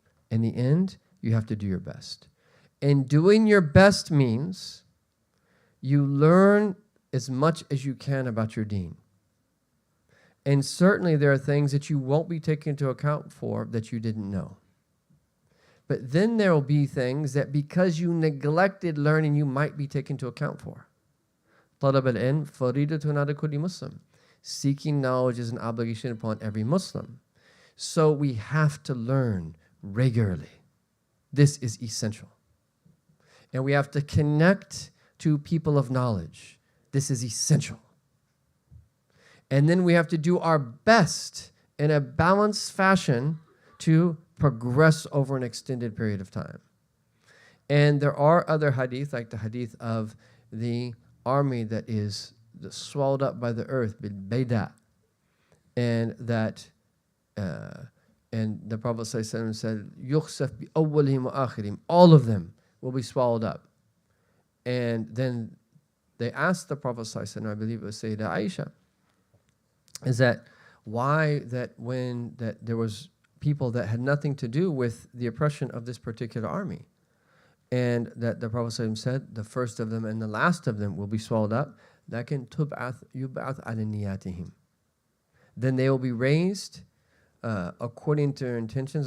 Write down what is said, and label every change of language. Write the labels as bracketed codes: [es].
[en] In the end, you have to do your best. And doing your best means you learn as much as you can about your deen. And certainly there are things that you won't be taken into account for that you didn't know. But then there will be things that because you neglected learning, you might be taken into account for. [ar] طلب العلم فريضة على كل Muslim. [en] Seeking knowledge is an obligation upon every Muslim. So we have to learn regularly. This is essential. And we have to connect to people of knowledge. This is essential. And then we have to do our best in a balanced fashion to progress over an extended period of time. And there are other hadith, like the hadith of the army that is swallowed up by the earth, bil-bayda, and that, and the Prophet ﷺ said, [ar] "Yukhsaf bi awwalihim wa akhirihim." [en] All of them will be swallowed up. And then they asked the Prophet ﷺ, I believe it was Sayyidah Aisha, is that why that when that there was people that had nothing to do with the oppression of this particular army, and that the Prophet ﷺ said, the first of them and the last of them will be swallowed up. [ar] لكن تبعث يبعث على نياتهم. [en] Then they will be raised according to their intentions.